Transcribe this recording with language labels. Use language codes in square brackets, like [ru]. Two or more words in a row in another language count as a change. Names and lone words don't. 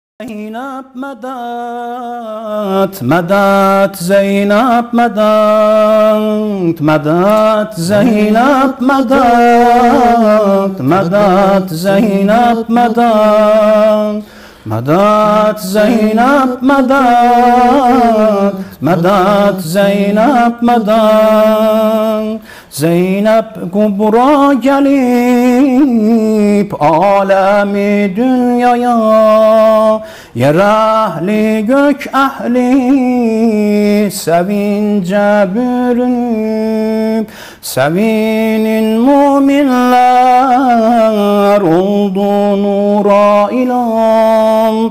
[ar] زينب مدد مدد زينب مدد مدد زينب مدد مدد زينب مدد مدد زينب مدد مدد زينب مدد Zeynep kubra [tr] gelip alemi dünyaya, yer ehli gök ehli sevince bürünüp, sevinin müminler oldu nura ilan.